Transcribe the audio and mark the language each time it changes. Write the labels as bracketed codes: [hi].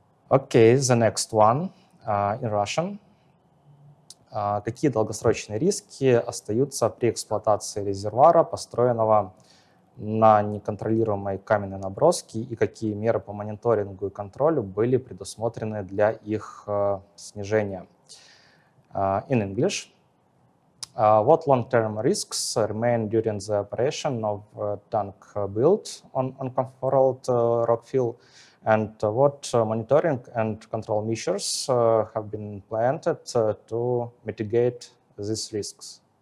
[en] Okay, the next one in Russian. [ru] Какие долгосрочные риски остаются при эксплуатации резервуара, построенного на неконтролируемой каменной наброске, и какие меры по мониторингу и контролю были предусмотрены для их снижения? [en] In English, what long-term risks remain during the operation of tank built on uncontrolled rock fill, and what monitoring and control measures have been implemented to mitigate these risks?